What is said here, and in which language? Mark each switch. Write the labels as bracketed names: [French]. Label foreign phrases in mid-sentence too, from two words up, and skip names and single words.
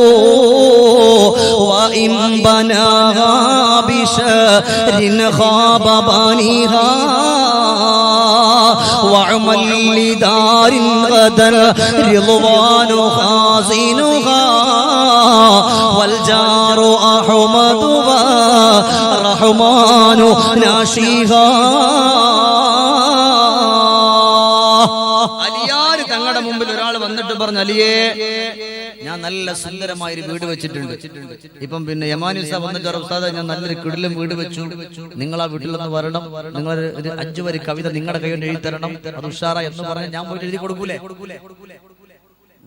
[Arabic] وإن بناها بشر خاب بانيها وعمل لدار غدر رضوان خازنها والجار أحمد والرحمن ناشيها. [Malayalam] അലിയാര് തങ്ങളുടെ മുമ്പിൽ ഒരാൾ വന്നിട്ട് പറഞ്ഞു, അലിയേ ഞാൻ നല്ല സുന്ദരമായൊരു വീട് വെച്ചിട്ടുണ്ട്. ഇപ്പം പിന്നെ യമാനി ഉസ്താദ് വന്നിട്ട് ഉസ്താദ് ഞാൻ നല്ലൊരു കിടിലം വീട് വെച്ചു, നിങ്ങൾ ആ വീട്ടിലൊന്ന് വരണം, നിങ്ങൾ ഒരു 5 വരി കവിത നിങ്ങളുടെ കൈ കൊണ്ട് എഴുതി തരണം, അത് ഉഷാറ എന്ന് പറഞ്ഞ് ഞാൻ പോയിട്ട് എഴുതി കൊടുക്കൂലേ?